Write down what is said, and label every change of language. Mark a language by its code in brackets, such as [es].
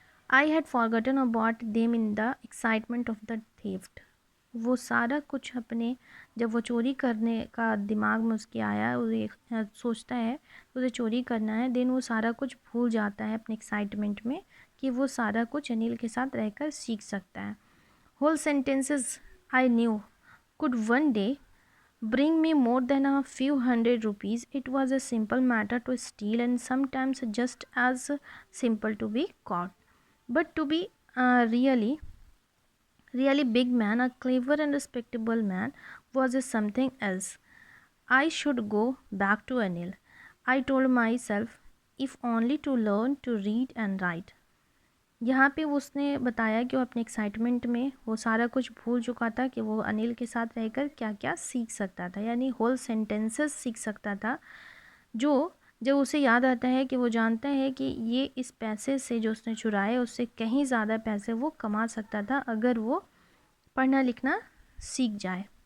[en] I had forgotten about them in the excitement of the theft. [hi] वो सारा कुछ अपने, जब वो चोरी करने का दिमाग में उसके आया, वो सोचता है तो उसे चोरी करना है, देन वो सारा कुछ भूल जाता है अपने एक्साइटमेंट में कि वो सारा कुछ अनिल के साथ रहकर सीख सकता है। [en] Whole sentences I knew could one day bring me more than a few hundred rupees. It was a simple matter to steal and sometimes just as simple to be caught. But to be really big man, a clever and respectable man, was something else. I should go back to Anil. I told myself, if only to learn to read and write. [hi] यहाँ पे उसने बताया कि वो अपने excitement में वो सारा कुछ भूल चुका था कि वो अनिल के साथ रहकर क्या क्या सीख सकता था, यानी होल सेंटेंसेस सीख सकता था, जो जब उसे याद आता है कि वो जानता है कि ये इस पैसे से जो उसने चुराए उससे कहीं ज़्यादा पैसे वो कमा सकता था अगर वो पढ़ना लिखना सीख जाए।